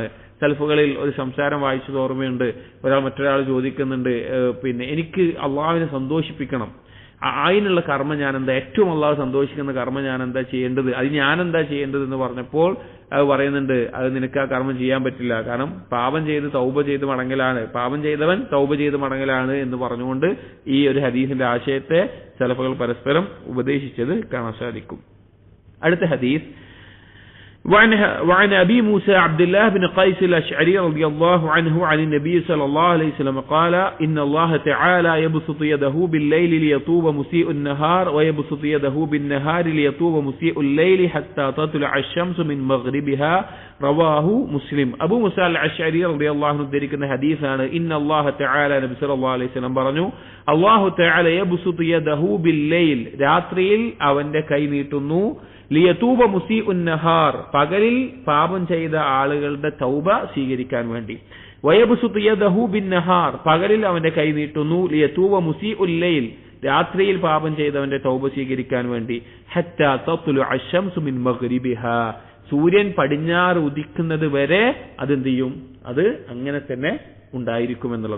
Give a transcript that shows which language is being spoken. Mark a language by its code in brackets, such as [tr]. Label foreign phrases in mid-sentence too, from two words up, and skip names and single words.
[ml] സൽഫുകളിൽ ഒരു സംസാരം വായിച്ചത് ഓർമ്മയുണ്ട്. മറ്റൊരാൾ ചോദിക്കുന്നുണ്ട്, പിന്നെ എനിക്ക് അള്ളാഹുവിനെ സന്തോഷിപ്പിക്കണം, അതിനുള്ള കർമ്മം ഞാൻ എന്താ, ഏറ്റവും അള്ളാഹു സന്തോഷിക്കുന്ന കർമ്മം ഞാൻ എന്താ ചെയ്യേണ്ടത്, അത് ഞാൻ എന്താ ചെയ്യേണ്ടത് എന്ന് പറഞ്ഞപ്പോൾ അത് പറയുന്നുണ്ട്, അത് നിനക്ക് ആ കർമ്മം ചെയ്യാൻ പറ്റില്ല, കാരണം പാപം ചെയ്ത് തൗബ ചെയ്ത് മടങ്ങലാണ്, പാപം ചെയ്തവൻ തൗബ ചെയ്ത് മടങ്ങലാണ് എന്ന് പറഞ്ഞുകൊണ്ട് ഈ ഒരു ഹദീസിന്റെ ആശയത്തെ സലഫുകൾ പരസ്പരം ഉപദേശിച്ചത് കാണാൻ സാധിക്കും. അടുത്ത ഹദീസ് [ar] وعن أبي موسى عبد الله بن قيس الأشعري رضي الله عنه عن النبي صلى الله عليه وسلم قال إن الله تعالى يبسط يده بالليل ليطوب مسيء النهار ويبسط يده بالنهار ليطوب مسيء الليل حتى تطلع الشمس من مغربها رواه مسلم. أبو موسى الأشعري رضي الله عنه ذكر حديث إن الله تعالى نبي صلى الله عليه وسلم പറഞ്ഞു الله تعالى يبسط يده بالليل, [ml] രാത്രിയിൽ അവന്റെ കൈ നീട്ടുന്നു, [ar] ليتوب مسيء النهار, [ml] പകലിൽ പാപം ചെയ്ത ആളുകളുടെ തൗബ സ്വീകരിക്കാൻ വേണ്ടി, [ar] ويبسط يده بالنهار, [ml] പകലിൽ അവന്റെ കൈ നീട്ടുന്നു, [ar] ليتوب مسيء الليل, [ml] രാത്രിയിൽ പാപം ചെയ്തവന്റെ തൗബ സ്വീകരിക്കാൻ വേണ്ടി, [ar] حتى تطلع الشمس من مغربها, [ml] സൂര്യൻ പടിഞ്ഞാറ് ഉദിക്കുന്നത് വരെ അതെന്ത് ചെയ്യും, അത് അങ്ങനെ തന്നെ ഉണ്ടായിരിക്കുമെന്നുള്ളത്.